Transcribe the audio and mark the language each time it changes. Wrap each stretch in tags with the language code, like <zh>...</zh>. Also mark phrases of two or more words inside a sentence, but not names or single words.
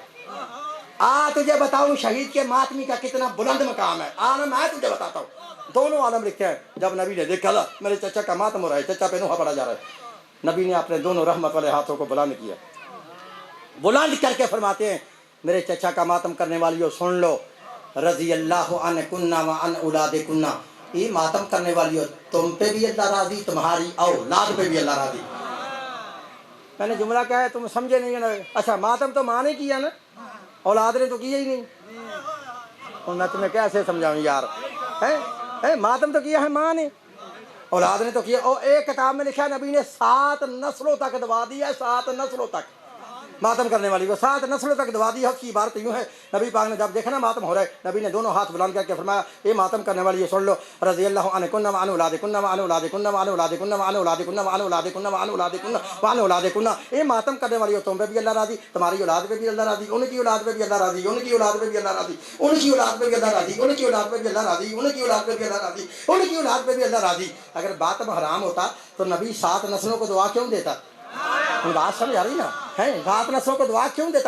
<ur>تجھے بتاؤں شہید کے ماتمی کا کتنا بلند مقام ہے, عالم ہے, تجھے بتاتا ہوں. دونوں عالم لکھتے ہیں جب نبی نے دیکھا میرے چچا کا ماتم ہو رہا ہے, چچا پہ نوحہ پڑھا جا رہا ہے, نبی نے اپنے دونوں رحمت والے ہاتھوں کو بلند کیا, بلند کر کے فرماتے ہیں میرے چچا کا ماتم کرنے والیوں سن لو,</ur> <ar>رضی اللہ عنہ کنہ و عن اولاد کنہ,</ar> <ur>یہ ماتم کرنے والیوں تم پہ بھی اللہ راضی, تمہاری اولاد پہ بھی اللہ راضی. میں نے جملہ کہا ہے تم سمجھے نہیں نا. اچھا ماتم تو ماں نے کیا نا, اولاد نے تو کیا ہی نہیں. اور میں تمہیں کیسے سمجھاؤں یار, ماتم تو کیا ہے ماں نے, اولاد نے تو کیا. اور ایک کتاب میں لکھا ہے نبی نے 7 نسلوں تک دعا دی ہے, 7 نسلوں تک ماتم کرنے والی کو 7 نسلوں تک دعا دی ہے. اس کی عبارت یوں ہے, نبی پاک نے جب دیکھا نا ماتم ہو رہا ہے, نبی نے دونوں ہاتھ بلند کر کے فرمایا یہ ماتم کرنے والی سن لو,</ur> <ar>رضی اللہ عنہ کنہ وعن اولاد کنہ</ar> <ur>وعن اولاد کنہ وعن اولاد کنہ وعن اولاد کنہ وعن اولاد کنہ وعن اولاد کنہ وعن اولاد کنہ, یہ ماتم کرنے والی ہو تم پہ بھی اللہ راضی, تمہاری اولاد پہ بھی اللہ راضی, ان کی اولاد پہ بھی اللہ راضی, ان کی اولاد پہ بھی اللہ راضی, ان کی اولاد پہ بھی اللہ راضی, ان کی اولاد پہ بھی اللہ راضی, ان کی اولاد پہ بھی اللہ راضی, ان کی اولاد پہ بھی اللہ راضی. اگر ماتم حرام ہوتا تو نبی 7 نسلوں کو دعا کیوں دیتا؟ بات سمجھ آ رہی نا, 7 نسلوں کو دعا کیوں دیتا؟</ur>